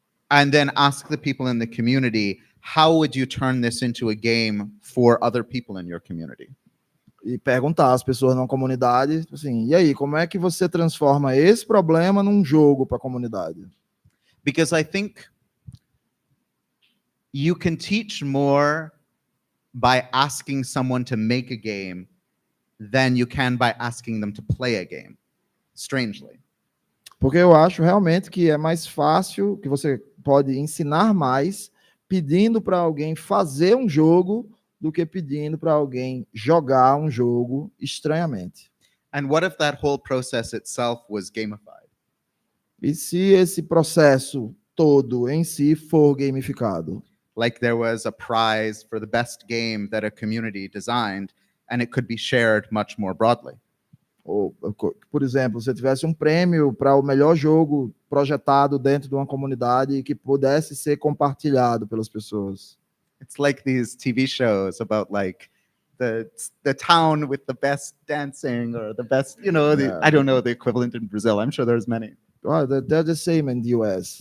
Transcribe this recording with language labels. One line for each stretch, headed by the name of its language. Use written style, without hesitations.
English: And then ask the people in the community, how would you turn this into a game for other people in your community?
Portuguese: E perguntar às pessoas na comunidade, assim, e aí, como é que você transforma esse problema num jogo para a comunidade?
English: Because I think you can teach more by asking someone to make a game than you can by asking them to play a game, strangely.
Portuguese: Porque eu acho realmente que é mais fácil, que você pode ensinar mais pedindo para alguém fazer um jogo do que pedindo para alguém jogar um jogo estranhamente.
English: And what if that whole process itself was gamified?
Portuguese: E se esse processo todo em si for gamificado?
English: Like there was a prize for the best game that a community designed, and it could be shared much more broadly.
Portuguese: Ou, por exemplo, se tivesse um prêmio para o melhor jogo projetado dentro de uma comunidade que pudesse ser compartilhado pelas pessoas.
English: It's like these TV shows about like the town with the best dancing or the best, Yeah. I don't know the equivalent in Brazil. I'm sure there's many. Well, they're the same in the US.